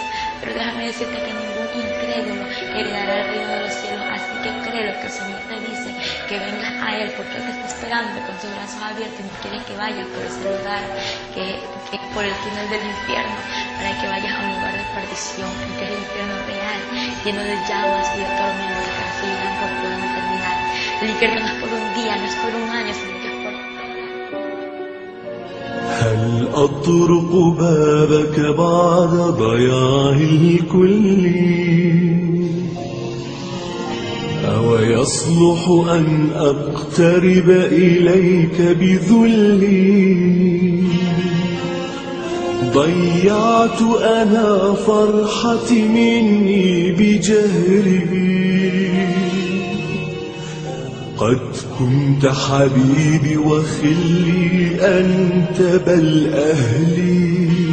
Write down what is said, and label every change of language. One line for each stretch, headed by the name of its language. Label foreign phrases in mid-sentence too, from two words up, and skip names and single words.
Spanish: Pero déjame decirte que ningún incrédulo heredará el reino de los cielos, así que cree lo que el Señor te dice, que vengas a Él, porque Él te está esperando con sus brazos abiertos y quiere que vayas por ese lugar, que por el túnel del infierno, para que vayas a un lugar de perdición, que es el infierno real, lleno de llamas y de tormentas que seguirán por toda la eternidad. El infierno no es por un día, no es por un año, sino que es por toda.
Arabic: هل أطرق بابك بعد ضياع الكل أو يصلح أن أقترب إليك بذلي ضيعت أنا فرحتي مني بجهري قد كنت حبيبي وخلي أنت بل أهلي